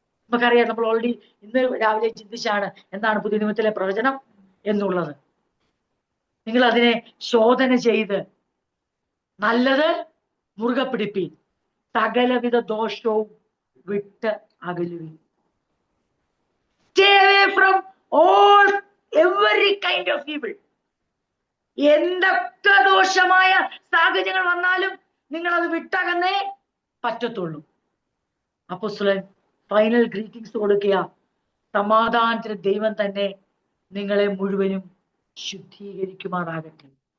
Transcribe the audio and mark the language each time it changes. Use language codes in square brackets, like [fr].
[ml] നമുക്കറിയാം, നമ്മൾ ഓൾറെഡി ഇന്ന് രാവിലെ ചിന്തിച്ചാണ് എന്താണ് പുതിയ നിയമത്തിലെ പ്രവചനം എന്നുള്ളത്. നിങ്ങൾ അതിനെ ശോധന ചെയ്ത് നല്ലത് മുറുകെ പിടിപ്പീൻ, സകലവിധ ദോഷവും വിട്ട് അകലുവീൻ. [en] Stay away from all every kind of evil. [ml] എന്തൊക്കെ ദോഷമായ സാഹചര്യങ്ങൾ വന്നാലും നിങ്ങൾ അത് വിട്ടകന്നേ പറ്റത്തുള്ളൂ. അപ്പോസ്തലൻ ഫൈനൽ ഗ്രീറ്റിംഗ്സ് കൊടുക്കുക. സമാധാനത്തിന് ദൈവം തന്നെ നിങ്ങളെ മുഴുവനും ശുദ്ധീകരിക്കുമാറാകട്ടെ.